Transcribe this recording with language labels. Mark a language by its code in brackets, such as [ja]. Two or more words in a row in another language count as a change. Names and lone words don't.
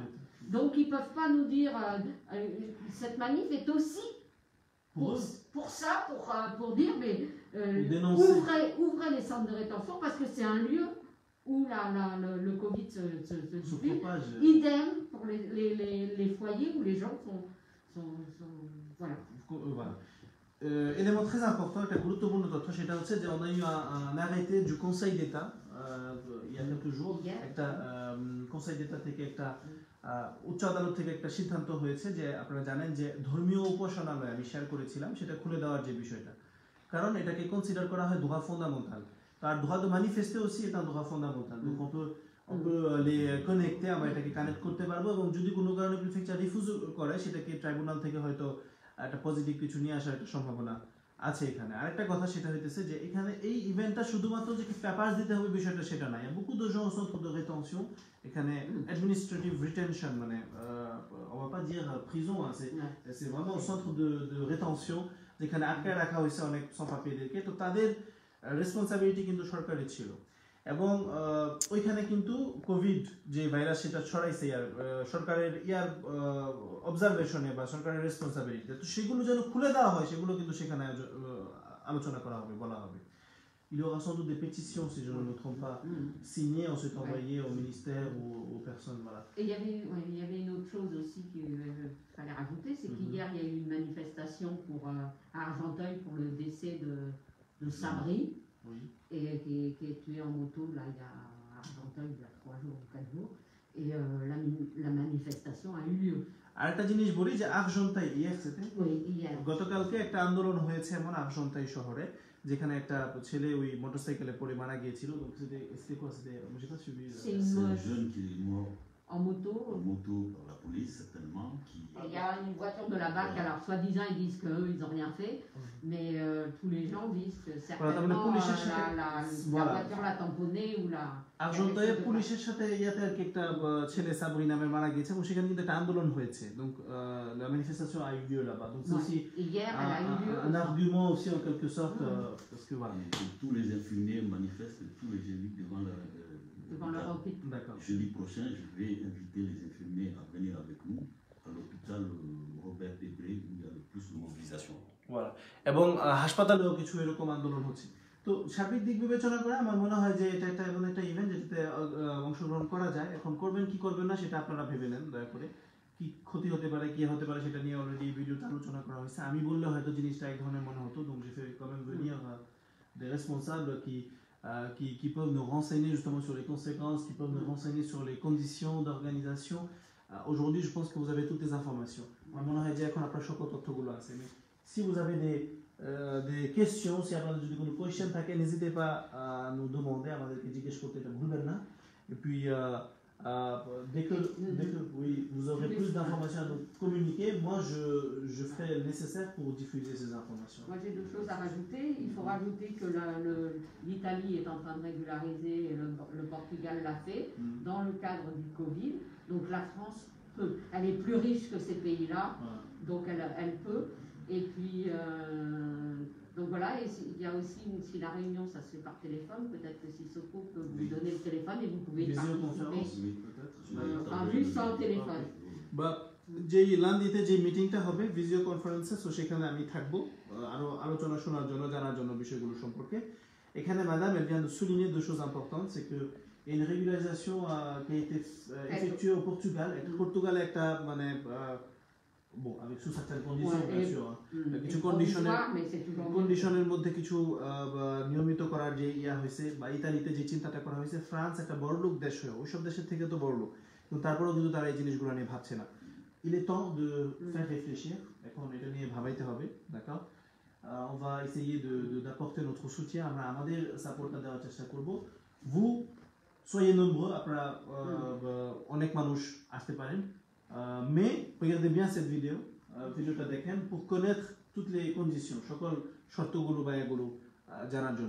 [fr] Donc ils ne peuvent pas nous dire cette manif est aussi pour ça, pour dire mais ouvrez les centres de rétention parce que c'est un lieu où le Covid se diffuse. Idem pour les foyers où les gens sont voilà. Voilà. Élément très important, [bn] একটা গুরুত্বপূর্ণ তথ্য, সেটা হচ্ছে যে [fr] on a eu un arrêté du Conseil d'État il y a quelques jours, [bn] একটা Conseil d'État থেকে একটা উচ্চ আদালত থেকে একটা সিদ্ধান্ত হয়েছে যে আপনারা জানেন যে ধর্মীয় উপাসনালয় আমি শেয়ার করেছিলাম সেটা খুলে দেওয়ার যে বিষয়টা, কারণ এটাকে কনসিডার করা হয় [fr] droit fondamental. তার droit de manifester aussi est un droit fondamental. Donc on peut les connecter, [bn] আমরা এটাকে কানেক্ট করতে পারবো এবং যদি কোনো কারণে প্রিফেকচার রিফিউজ করে সেটাকে ট্রাইব্যুনাল থেকে হয়তো একটা পজিটিভ কিছু নিয়ে আসার একটা সম্ভাবনা আছে এখানে। আরেকটা কথা সেটা হইতেছে যে এখানে এই ইভেন্টটা শুধুমাত্র যে পেপার দিতে হবে বিষয়টা সেটা না। [fr] Il y a beaucoup de gens au centre de rétention, [bn] এখানে [en] administrative retention [bn] মানে [fr] on va pas dire prison, c'est vraiment au centre de rétention [bn] যেখানে আটকায় রাখা হয়েছে অনেক sans-papiers-দেরকে, তো তাদের রেসপন্সিবিলিটি কিন্তু সরকারের ছিল এবং ওইখানে কিন্তু কোভিড যে ভাইরাস সেটা ছড়াইছে সরকারের অবজারভেশনে বা সরকারের রেসপন্সিবিলিটি, তো সেগুলো যেন খুলে দেওয়া হয় সেগুলো কিন্তু সেখানে আলোচনা করা হবে, বলা হবে। [fr] Il y aura sans doute des pétitions, si je ne me trompe pas, signées, ensuite envoyées au ministère ou aux personnes. Voilà. Et il y avait une autre chose aussi qu'il fallait rajouter, c'est qu'hier il y a eu une manifestation à Argenteuil pour le décès de Sabri, et qui est tué en moto là, il y a à Argenteuil il y a 3 jours ou 4 jours, et la manifestation a eu lieu. [bn] আরেকটা জিনিস বলি যে আর্জেন্টাই গতকালকে একটা আন্দোলন হয়েছে এমন আর্জেন্টাই শহরে, যেখানে একটা ছেলে ওই মোটরসাইকেলে পড়ে মারা গিয়েছিল। [fr] C'est un jeune qui est mort en moto par la police certainement. Il y a une voiture de la BAC, alors soi-disant ils disent qu'eux ils n'ont rien fait, mais tous les gens disent que certainement la voiture l'a tamponné ou la... [bn] আর্জেন্টাইয়ে পুলিশের সাথে ইয়াতে আর কি একটা ছেলে সাবরি নামে মারা গেছে এবং সেখানে কিন্তু একটা আন্দোলন হয়েছে। [fr] Donc la manifestation a eu lieu là-bas. Donc c'est aussi hier elle a eu lieu un argument aussi en quelque sorte parce que voilà. Tous les infirmiers manifestent tous les jeudis devant leur hôpital. D'accord. Jeudi prochain, je vais inviter les infirmiers à venir avec nous à l'hôpital Robert Debré où il y a le plus de mobilisation. Voilà. [bn] এবং হাসপাতালেও কিছু এরকম আন্দোলন হচ্ছে। তো সার্বিক দিক বিবেচনা করে আমার মনে হয় যে এটা একটা এমন একটা ইভেন্ট যেটাতে অংশগ্রহণ করা যায়। এখন করবেন কি করবেন না সেটা আপনারা ভেবে নেন দয়া করে। কি ক্ষতি হতে পারে কি হতে পারে সেটা নিয়ে অলরেডি ভিডিওতে আলোচনা করা হয়েছে। আমি বললে হয়তো জিনিসটা এক ধরনের মনে হতো, [fr] donc j'ai fait quand même venir des responsables qui peuvent nous renseigner justement sur les conséquences, qui peuvent nous renseigner sur les conditions d'organisation. Aujourd'hui, je pense que vous avez toutes les informations. [bn] আমার মনে হয় যে এখন আপনার সকল তথ্যগুলো আছে। [fr] Si vous avez des questions, si [bn] আপনাদের যদি কোনো কোয়েশ্চেন থাকে, [fr] n'hésitez pas à nous demander, [bn] আমাদেরকে জিজ্ঞেস করতে, এটা ভুলবেন না। [fr] Et puis Dès que oui, vous aurez plus d'informations à nous communiquer, moi je ferai le nécessaire pour diffuser ces informations. Moi j'ai deux choses à rajouter. Il faut rajouter que l'Italie est en train de régulariser et le Portugal l'a fait dans le cadre du Covid. Donc la France peut. Elle est plus riche que ces pays-là, donc elle peut. Et puis, donc voilà, et il y a aussi, si la réunion ça se fait par téléphone, peut-être que Sissoko peut vous donner le téléphone et vous pouvez y participer. Oui, peut-être. Enfin, juste sans téléphone. [bn] বা যেই লান্দিতে যে মিটিংটা হবে [en] video conference, [bn] সো সেখানে আমি থাকবো আরো আলোচনা শোনার জন্য, জানার জন্য বিষয়গুলো সম্পর্কে। [fr] এখানে madame elle vient de souligner deux choses importantes, c'est que il y a une régularisation qui a été effectuée au Portugal. Portugal [bn] একটা মানে [fr] bon avec sous certaines conditions bien sûr, [bn] কিছু কন্ডিশনের মধ্যে কিছু নিয়মিত করার যে ইয়া হয়েছে, বা ইতালিতে যে চিন্তাটা করা হয়েছে, ফ্রান্স একটা বড়লোক দেশ হয়ে ওইসব দেশের থেকে তো বড়লোক, কিন্তু তারপরেও কিন্তু তারা এই জিনিসগুলো নিয়ে ভাবছে না। [fr] Il est temps de faire réfléchir, [bn] এখন এটা নিয়ে ভাবাইতে হবে, [fr] d'accord? On va essayer d'apporter notre soutien, [bn] আমরা আমাদের সাপোর্টটা দেওয়ার চেষ্টা করব। [fr] Vous soyez nombreux, [bn] আপনারা অনেক মানুষ আসতে পারেন, [fr] mais regardez bien cette vidéo, [bn] ভিডিওটা দেখেন [fr] pour connaître toutes les conditions, [bn] সকল শর্তগুলো বা এগুলো জানার জন্য।